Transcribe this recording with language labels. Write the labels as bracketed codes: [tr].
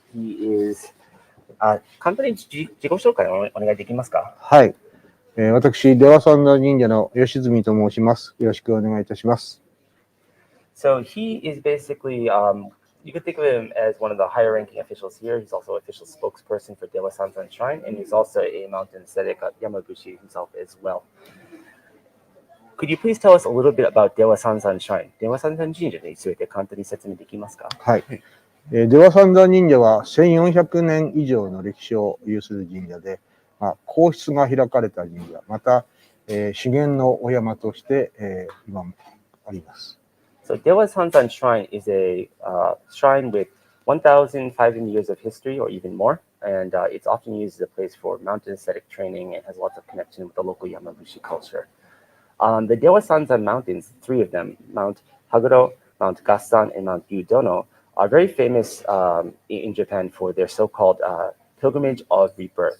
[en] He is [ja] 簡単に自己紹介をお願いできますか？はい。私、出羽三山神社の吉住と申します。よろしくお願いいたします。 [en] So he is basically, you could think of him as one of the higher ranking officials here. He's also official spokesperson for Dewa Sanzan Shrine, and he's also a mountain ascetic at Yamaguchi himself as well. Could you please tell us a little bit about Dewa Sanzan Shrine? [ja] Dewa Sanzan 神社について簡単に説明できますか？はい。出羽三山神社は1400年以上の歴史を有する神社で、皇室が開かれた神社、また、資源のお山として、今もあります。 [en] So Dewa Sanzan Shrine is a shrine with 1,500 years of history or even more, and it's often used as a place for mountain ascetic training and has lots of connection with the local Yamaguchi culture. The Dewa Sanzan Mountains, three of them, Mount Haguro, Mount Gassan, and Mount Yudono, are very famous in Japan for their so-called pilgrimage of rebirth.